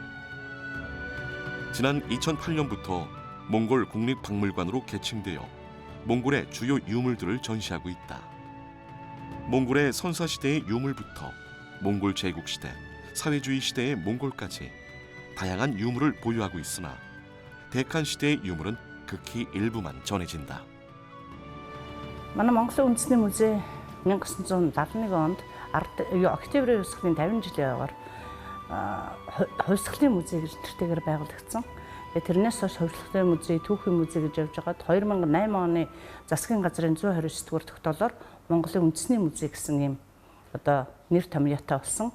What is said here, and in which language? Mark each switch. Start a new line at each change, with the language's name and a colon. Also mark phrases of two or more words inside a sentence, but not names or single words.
Korean: 지난 2008년부터 몽골 국립박물관으로 개칭되어 몽골의 주요 유물들을 전시하고 있다. 몽골의 선사시대의 유물부터 몽골 제국시대, 사회주의 시대의 몽골까지 다양한 유물을 보유하고 있으나 데칸 시대의 유물은 극히 일부만 전해진다.
Mongolian: манай Монголын үндэсний музей 1971 онд Октябрийн хувьсгалын 50 жилийн яваар хувьсгалын музей гэж нэртэйгээр байгуулагдсан. Тэрнээс хойш хувьсгалын музей, түүхийн музей гэж явж байгаад 2008 оны засгийн газрын 129 дугаар тогтоолоор Монголын үндэсний музей гэсэн ийм одоо нэр томьёотой болсон.